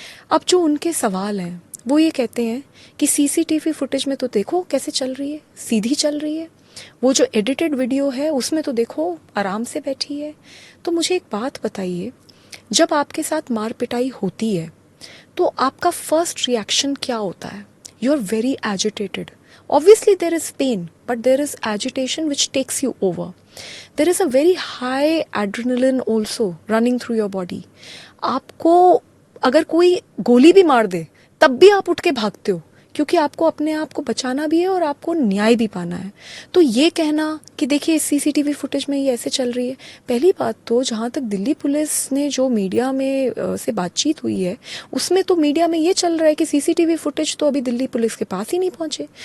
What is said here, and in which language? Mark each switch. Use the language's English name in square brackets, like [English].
[Hindi] अब जो उनके सवाल हैं वो ये कहते हैं कि सीसीटीवी फुटेज में तो देखो कैसे चल रही है, सीधी चल रही है, वो जो एडिटेड वीडियो है उसमें तो देखो आराम से बैठी है। तो मुझे एक बात बताइए, जब आपके साथ मार पिटाई होती है तो आपका फर्स्ट रिएक्शन क्या होता है? [English] You are very agitated. Obviously, there is pain, but there is agitation which takes you over. There is a very high adrenaline also running through your body. [Hindi] आपको अगर कोई गोली भी मार दे तब भी आप उठ के भागते हो, क्योंकि आपको अपने आप को बचाना भी है और आपको न्याय भी पाना है. तो ये कहना कि देखिए सीसीटीवी फुटेज में ये ऐसे चल रही है, पहली बात तो जहाँ तक दिल्ली पुलिस ने जो मीडिया में से बातचीत हुई है उसमें तो मीडिया में ये चल रहा है कि सीसीटीवी फुटेज तो अभी दिल्ली पुलिस के पास ही नहीं पहुंचे.